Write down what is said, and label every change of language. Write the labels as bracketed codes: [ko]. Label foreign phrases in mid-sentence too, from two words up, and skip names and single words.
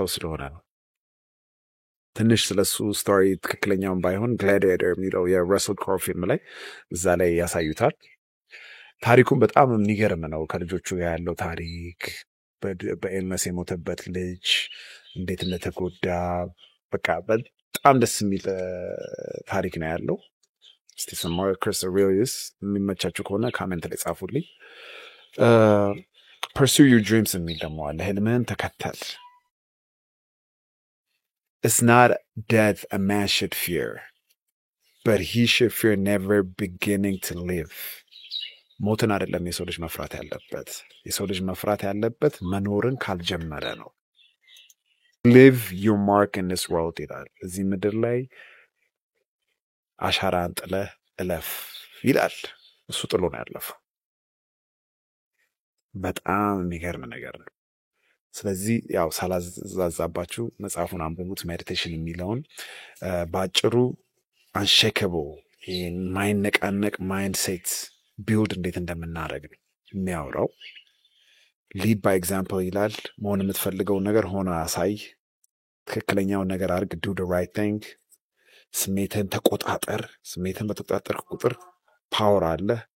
[am] ስለሆነ ነው። ትንሽ ስለሱ ስቶሪ ትክክለኛውን ባይሆን ግላዲኤተር የሚለው የረስል ክሮ ፊልም ላይ እዛ ላይ ያሳዩታል። ታሪኩን በጣም የሚገርም ነው። ከልጆቹ ጋር ያለው ታሪክ፣ በኤልነስ የሞተበት ልጅ እንዴት እንደተጎዳ በቃ በጣም ደስ የሚል ታሪክ ነው ያለው። እስቲ ማርከስ አውሬሊየስ የሚመቻችሁ ከሆነ ካሜንት ላይ ጻፉልኝ። [en] pursue your dreams [am] የሚል ደግሞ አለ። ህልምህን ተከተል። [en] It's not death a man should fear, but he should fear never beginning to live. [am] ሞትን አይደለም የሰው ልጅ መፍራት ያለበት። የሰው ልጅ መፍራት ያለበት መኖርን ካልጀመረ ነው። [en] Leave your mark in this world [am] ይላል። እዚህ ምድር ላይ አሻራን ጥለህ እለፍ ይላል። እሱ ጥሎ ነው ያለፈው። በጣም የሚገርም ነገር ነው። ስለዚህ ያው ሳላዛዛባችሁ መጽሐፉን አንብቡት። ሜዲቴሽን የሚለውን በአጭሩ አንሼከብል የማይነቃነቅ ማይንድ ሴት ቢልድ እንዴት እንደምናደርግ ነው የሚያወራው። [en] lead by example [am] ይላል። መሆን የምትፈልገውን ነገር ሆነ አሳይ። ትክክለኛውን ነገር አድርግ። [en] do the right thing። [am] ስሜትህን ተቆጣጠር። ስሜትህን በተቆጣጠርክ ቁጥር ፓወር አለ።